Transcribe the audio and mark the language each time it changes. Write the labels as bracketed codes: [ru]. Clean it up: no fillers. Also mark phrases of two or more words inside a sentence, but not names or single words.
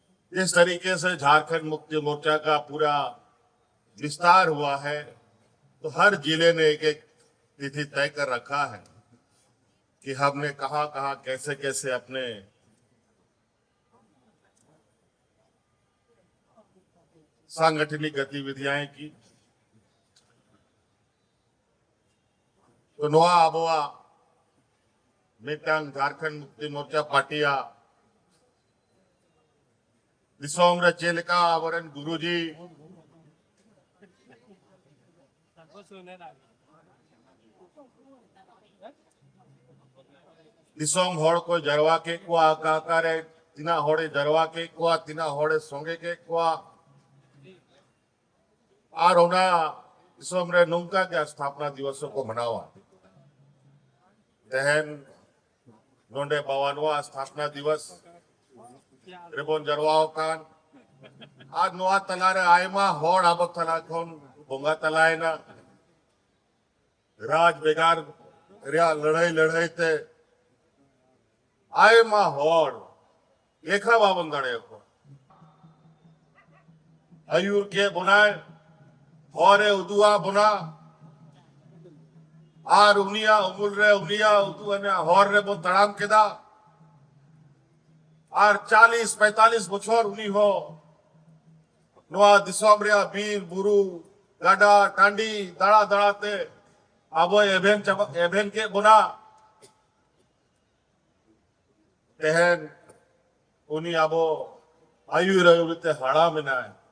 [hi] जिस तरीके से झारखंड मुक्ति मोर्चा का पूरा विस्तार हुआ है, तो हर जिले ने एक एक तिथि तय कर रखा है कि हमने कहां कहां कैसे कैसे अपने सांगठनिक गतिविधियां की। [sat] तो नोआ आबोआ मिटांग झारखंड मुक्ति मोर्चा पार्टिया दिसोम रे चेलिका आवरण गुरुजी दिसोम होड़ को जरवा के कुआ काकारे तिना होड़े जरवा के कुआ तिना होड़े सोंगे के कुआ और होना दिसोम रे नुंका के [hi] स्थापना दिवसों को [sat] मनावा तहन नोंडे बावानवा [hi] स्थापना दिवस [sat] रिबोन जरवाओ कान आज नोआ तलारे आयमा होड़ आबो तला खोन बोंगा तलाए ना राज बेगार रिया लड़ाई ते आयमा होड़ लेखा बाबन दड़े को अयूर के बुनाए होरे उदुआ बुना आर उनिया उमुल रे उनिया उदुआ ने होर रे बो तड़ाम केदा आर 40-45 बछर उनी हो नोआ दिसोम रे बीर बुरु गाडा टांडी दड़ा दड़ाते आबो एभेन के बुना तहन उनी आबो आयु रयुते हड़ा मिनाए